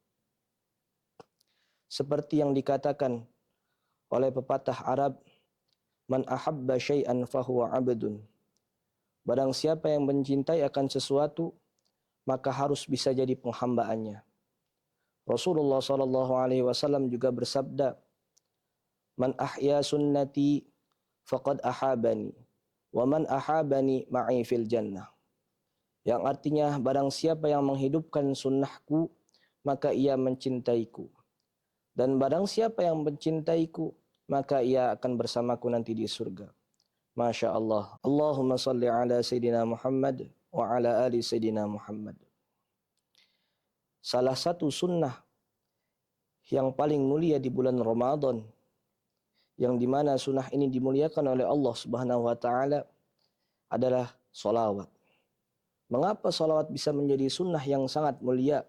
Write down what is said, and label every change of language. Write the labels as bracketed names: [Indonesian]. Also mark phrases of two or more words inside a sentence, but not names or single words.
[Indonesian] Seperti yang dikatakan oleh pepatah Arab, [Arabic] من أحب شيئا فهو عبد. [Indonesian] Barang siapa yang mencintai akan sesuatu, maka harus bisa jadi penghambaannya. Rasulullah SAW juga bersabda, [Arabic] من أحيا سنتي فقد أحبني. ومن أحبني معي في الجنة. [Indonesian] Yang artinya barang siapa yang menghidupkan sunnahku, maka ia mencintaiku. Dan barang siapa yang mencintaiku, maka ia akan bersamaku nanti di surga. [Arabic] ما شاء الله. اللهم صل على سيدنا محمد وعلى آل سيدنا محمد. [Indonesian] Salah satu sunnah yang paling mulia di bulan Ramadan, yang dimana sunnah ini dimuliakan oleh Allah [Arabic] سبحانه وتعالى, [Indonesian] adalah solawat. Mengapa solawat bisa menjadi sunnah yang sangat mulia?